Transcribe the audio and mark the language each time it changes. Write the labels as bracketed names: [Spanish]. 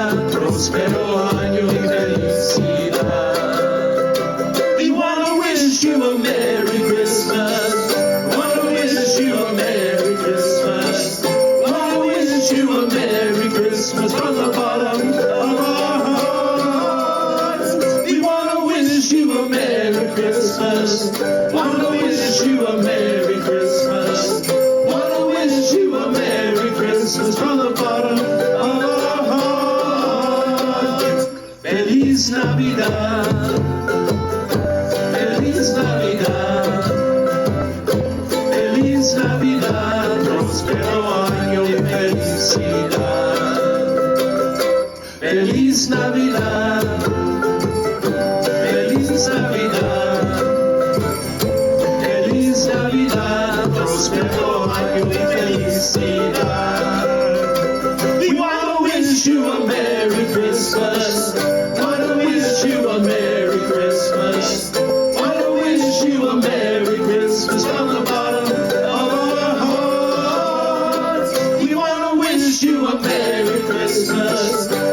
[Spanish] Prospero año y felicidad. [English] We want to wish you a Merry Christmas. Want to wish you a Merry Christmas. Want to wish you a Merry Christmas from the bottom of our hearts. We want to wish you a Merry Christmas. Want to wish you a Merry Christmas. Want to wish you a Merry Christmas from the bottom of our hearts. [Spanish] Feliz Navidad. Feliz Navidad. Feliz Navidad. Próspero año y felicidad. Feliz Navidad. Feliz Navidad. Feliz Navidad. Próspero año y felicidad. [English] We want to wish you a Merry Christmas. Want to wish you a Merry Christmas. Want to wish you a Merry Christmas from the bottom of our hearts. We want to wish you a Merry Christmas.